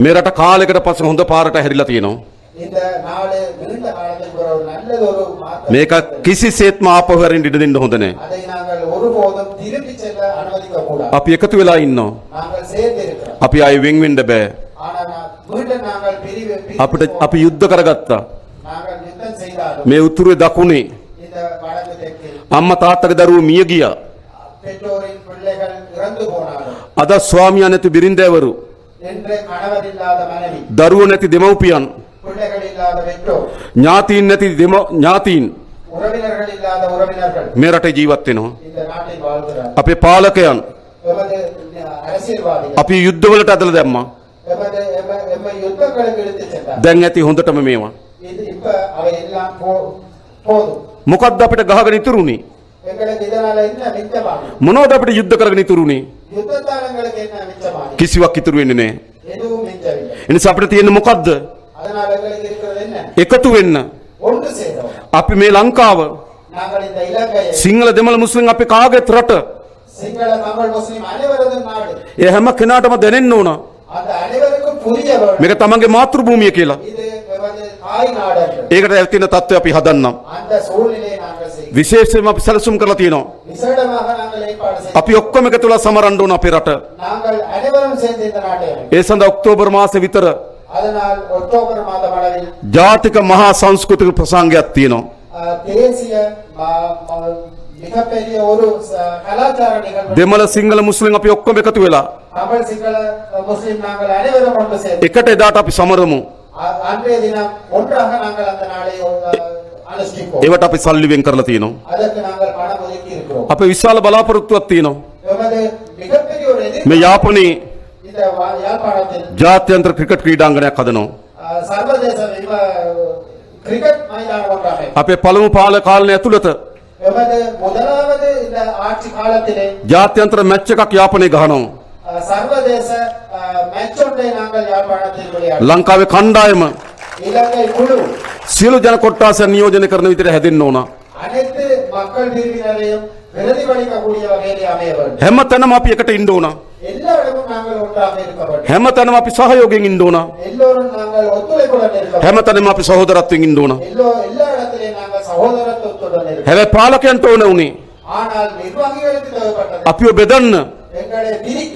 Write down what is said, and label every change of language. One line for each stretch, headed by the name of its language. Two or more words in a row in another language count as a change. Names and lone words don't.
Sinhala: මේ රට කාලයකට පස්සේ හොඳ පාරට හැරිලා තියෙනවා.
Tamil: இந்த நாடு நீண்ட காலத்துக்கு பிறகு ஒரு நல்லதொரு மாற்றம்.
Sinhala: මේක කිසිසේත්ම ආපහු හැරෙන්න ඉඩ දෙන්න හොඳ නැහැ.
Tamil: அதை நாங்கள் ஒருபோதும் திருப்பி செல்ல அனுமதிக்க கூடாது.
Sinhala: අපි එකතු වෙලා ඉන්නවා.
Tamil: நாங்கள் சேர்ந்து இருக்கிறோம்.
Sinhala: අපි ආයේ වෙන් වෙන්න බෑ.
Tamil: ஆனா மீண்டும் நாங்கள்
Sinhala: අපි යුද්ධ කරගත්තා.
Tamil: நாங்கள் யுத்தம் செய்தாலும்
Sinhala: මේ උතුරේ දකුණේ
Tamil: இந்த வடக்கு தெற்கு
Sinhala: අම්මා තාත්තගේ දරුවෝ මිය ගියා.
Tamil: பெற்றோரின் பிள்ளைகள் இறந்து போனாலும்
Sinhala: අද ස්වාමියා නැති බිරින්දෑවරු,
Tamil: என்று கணவர் இல்லாத மனைவி,
Sinhala: දරුවෝ නැති දෙමව්පියන්,
Tamil: பிள்ளைகள் இல்லாத பெற்றோர்,
Sinhala: ඥාතීන් නැති ඥාතීන්
Tamil: உறவினர்கள் இல்லாத உறவினர்கள்
Sinhala: මේ රටේ ජීවත් වෙනවා.
Tamil: இந்த நாட்டில் வாழ்கிறார்.
Sinhala: අපේ පාලකයන්
Tamil: எமது அரசியல்வாதிகள்
Sinhala: අපි යුද්ධවලට ඇදලා දැම්මා.
Tamil: எம்மை யுத்தங்களுக்கு இழுத்து சென்றார்.
Sinhala: දැන් ඇති හොඳටම මේවා.
Tamil: இது இப்ப அவை எல்லாம் போதும்.
Sinhala: මොකද්ද අපිට ගහගෙන ඉතුරුනේ?
Tamil: எங்களுக்கு இதனால என்ன மிச்சமாகும்?
Sinhala: මොනවද අපිට යුද්ධ කරගෙන ඉතුරුනේ?
Tamil: யுத்தத்தாளங்களுக்கு என்ன மிச்சமாகும்?
Sinhala: කිසිවක් ඉතුරු වෙන්නේ නැහැ.
Tamil: எதுவும் மிச்சமில்லை.
Sinhala: එනිසා අපිට තියෙන්නේ මොකද්ද?
Tamil: அதனால எங்களுக்கு இருக்கிறது என்ன?
Sinhala: එකතු වෙන්න.
Tamil: ஒன்று சேரும்.
Sinhala: අපි මේ ලංකාව
Tamil: நாங்கள் இந்த இலங்கையை
Sinhala: සිංහල දෙමළ මුස්ලිම් අපි කාගේත් රට.
Tamil: சிங்கள தமிழ் முஸ்லிம் அனைவரதும் நாடு.
Sinhala: ඒ හැම කෙනාටම දැනෙන්න ඕන
Tamil: அந்த அனைவருக்கும் புரிய வேண்டும்.
Sinhala: මේක තමන්ගේ මාතෘ භූමිය කියලා.
Tamil: இது எமது தாய் நாடு.
Sinhala: ඒකට ඇතින தত্ত্বය අපි හදන්නම්.
Tamil: அந்த சூழ்நிலையை நாங்கள் செய்வோம்.
Sinhala: විශේෂයෙන්ම අපි සැලසුම් කරලා තියෙනවා.
Tamil: விசேடமாக நாங்கள் ஏற்பாடு செய்வோம்.
Sinhala: අපි ඔක්කොම එකතු වෙලා සමරන්න ඕන අපේ රට.
Tamil: நாங்கள் அனைவரும் சேர்ந்து இந்த நாட்டை
Sinhala: ඒ සඳහා ඔක්තෝබර් මාසෙ විතර
Tamil: அதனால் அக்டோபர் மாதம் அளவில்
Sinhala: ජාතික මහා සංස්කෘතික ප්‍රසංගයක් තියෙනවා.
Tamil: தேசிய மிகப்பெரிய ஒரு கலாச்சார நிகழ்வு.
Sinhala: දෙමළ සිංහල මුස්ලිම් අපි ඔක්කොම එකතු වෙලා
Tamil: தமிழ் சிங்கள முஸ்லிம் நாங்கள் அனைவரும் ஒன்று சேர்ந்து
Sinhala: එකට එදාට අපි සමරමු.
Tamil: அன்றைய தினம் ஒன்றாக நாங்கள் அந்த நாளை அனுஷ்டிப்போம்.
Sinhala: ඒවට අපි සල්ලි වෙන් කරලා තියෙනවා.
Tamil: அதற்கு நாங்கள் பணம் ஒதுக்கி இருக்கிறோம்.
Sinhala: අපේ විශාල බලාපොරොත්තුවක් තියෙනවා.
Tamil: எமது மிகப்பெரிய ஒரு
Sinhala: මේ
Tamil: எதிர்பார்ப்பு
Sinhala: යාපනයේ
Tamil: இந்த யாழ்ப்பாணத்தில்
Sinhala: ජාත්‍යන්තර ක්‍රිකට් ක්‍රීඩාංගණයක් හදනවා.
Tamil: சர்வதேச கிரிக்கெட் மைதானம் ஒன்றாக
Sinhala: අපේ පළමු කාලය ඇතුළත
Tamil: எமது முதலாவது இந்த ஆட்சி காலத்திலே
Sinhala: ජාත්‍යන්තර මැච් එකක් යාපනයේ ගහනවා.
Tamil: சர்வதேச மேட்ச் ஒன்றை நாங்கள் யாழ்ப்பாணத்தில் விளையாடுவோம்.
Sinhala: ලංකාවේ කණ්ඩායම
Tamil: இலங்கை குழு
Sinhala: සියලු ජන කොට්ටාසයන් නියෝජනය කරන විදිහට හැදෙන්න ඕන.
Tamil: அனைத்து மக்கள் பிரிவினரையும் பிரதிபலிக்கக்கூடிய வகையிலே அமைய வேண்டும்.
Sinhala: හැමතැනම අපි එකට ඉන්න ඕන.
Tamil: எல்லா இடமும் நாங்கள் ஒன்றாக இருக்க வேண்டும்.
Sinhala: හැමතැනම අපි සහයෝගයෙන් ඉන්න ඕන.
Tamil: எல்லோரும் நாங்கள் ஒத்துழைப்புடன் இருக்க வேண்டும்.
Sinhala: හැමතැනම අපි සහෝදරත්වයෙන් ඉන්න ඕන.
Tamil: எல்லா இடத்திலேயும் நாங்கள் சகோதரத்துவத்துடன் இருக்க வேண்டும்.
Sinhala: හැබැයි පාලකයන්ට ඕන උනේ
Tamil: ஆனால் நிர்வாகிகளுக்கு தேவைப்பட்டது
Sinhala: අපිව බෙදන්න,
Tamil: எங்களை பிரிக்க,